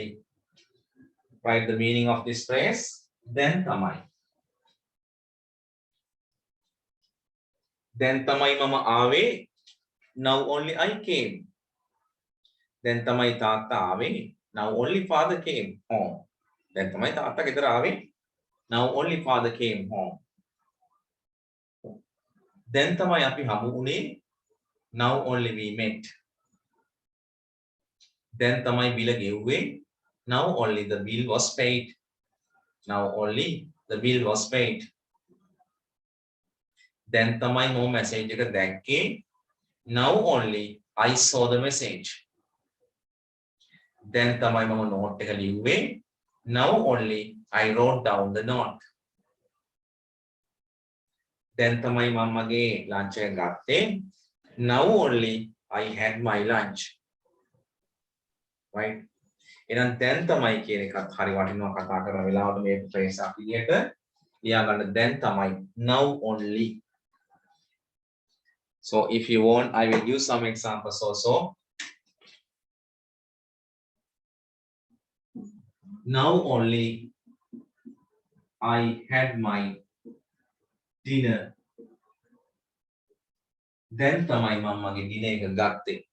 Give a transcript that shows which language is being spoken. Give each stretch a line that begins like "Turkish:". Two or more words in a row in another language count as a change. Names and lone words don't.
English: Write the meaning of this phrase.
Sinhala: Then තමයි. Then තමයි මම ආවේ.
English: Now only I came. Then
Sinhala: තමයි තාත්තා ආවේ.
English: Now only father came home.
Sinhala: Then තමයි තාත්තා ගෙදර ආවේ.
English: Now only father came home.
Sinhala: Then tamai අපි හමු වුණේ.
English: Now only we met. Then
Sinhala: තමයි බිල ගෙව්වේ.
English: Now only the bill was paid. Now only the bill was paid.
Sinhala: Then tamai මම message එක දැක්කේ.
English: Now only I saw the message.
Sinhala: Then තමයි මම note එක ලිව්වේ.
English: Now only I wrote down the note.
Sinhala: Then tamai මමගේ lunch එක ගත්තේ.
English: Now only I had my lunch. Right?
Sinhala: එහෙනම් then තමයි කියන එකත් හරි වටිනවා කතා කරන වෙලාවට මේ phrase අපි විදියට ලියා ගන්න then තමයි
English: now only. So if you want, I will use some examples also. Now only I had my dinner.
Sinhala: Then tamai මමගේ dinner එක ගත්තේ.